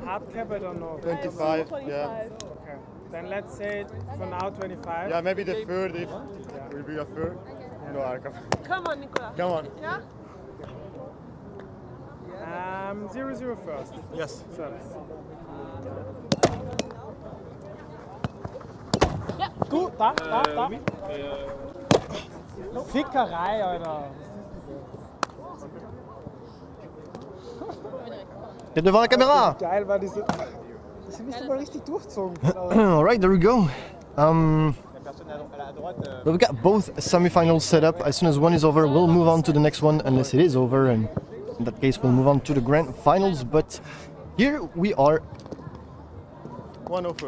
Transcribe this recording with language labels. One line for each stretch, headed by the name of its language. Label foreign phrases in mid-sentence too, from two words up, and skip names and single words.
English: Hard cap, I don't know. 25. 25. Yeah. Okay. Then let's say for now 25. Yeah, maybe the third if will be a third. No, I can. Come on, Nicola. Come on. Yeah? 0-0 first. Yes. Service.
German: Gut, da. Fickerei, Alter.
French: T'es devant la caméra.
German: Geil war diese. Das sind nicht mal richtig durchzogen.
English: Alright, there we go. So we got both semifinals set up. As soon as one is over, we'll move on to the next one, unless it is over, and in that case, we'll move on to the grand finals. But here we are 1-0 first.